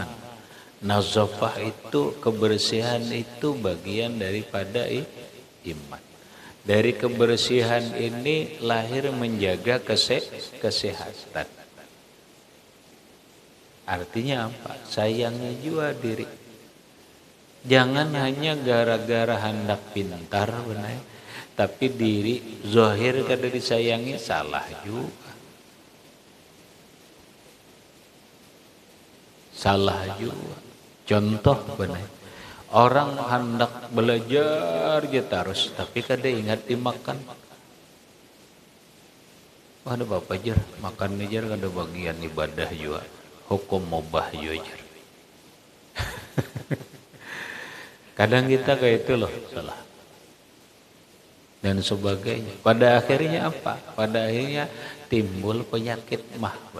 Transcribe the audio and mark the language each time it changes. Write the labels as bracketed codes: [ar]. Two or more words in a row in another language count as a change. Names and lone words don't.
[id] Nazafah itu, kebersihan itu bagian daripada iman. Dari kebersihan ini lahir menjaga kesehatan. Artinya apa? Sayangnya juga diri. [bjn] Jangan hanya gara-gara hendak pintar benar, tapi diri zahir kada disayangi, salah juga. [id] Salah juga. Contoh benar. [bjn] Orang hendak belajar aja terus, tapi kada ingat dimakan. Wah, ada bapak jar, makan jar kada bagian ibadah juga. [id] Hukum mubah juga. Kadang kita kayak itu loh, salah. Dan sebagainya. Pada akhirnya apa? Pada akhirnya timbul penyakit mah.